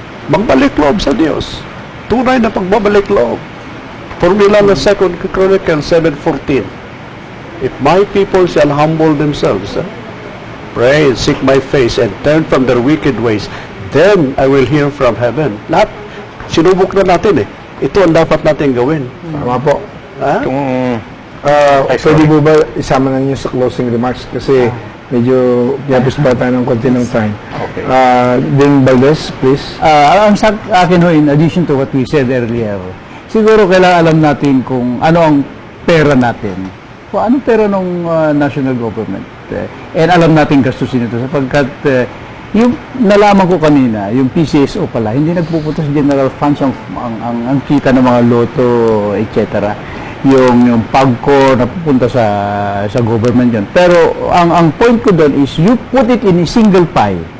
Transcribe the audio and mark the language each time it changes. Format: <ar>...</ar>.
<tl>Magbalik loob sa Diyos. Tunay na pagbabalik loob. Formula ng</tl> <en>2 Chronicles 7:14. If my people shall humble themselves, pray and seek my face and turn from their wicked ways, then I will hear from heaven.</en> <tl>Lahat, sinubok na natin Ito ang dapat natin gawin. Tama po. Ha? Pwede po ba isama na niyo sa closing remarks? Kasi medyo pinapos pa tayo ng konti ng time. Okay.</tl> <en>Dean Valdez, please.</en> <tl>Ang sa akin ho,</tl> <en>in addition to what we said earlier,</en> <tl>siguro kailangan alam natin kung ano ang pera natin. Kung anong pera ng national government. And alam natin gastusin ito sapagkat yung nalaman ko kanina, yung PCSO pala, hindi nagpupunta sa general funds ang kita ng mga loto, etc. Yung PAGCOR napupunta sa government yun. Pero ang point ko doon</tl> <en>is you put it in a single pie.</en>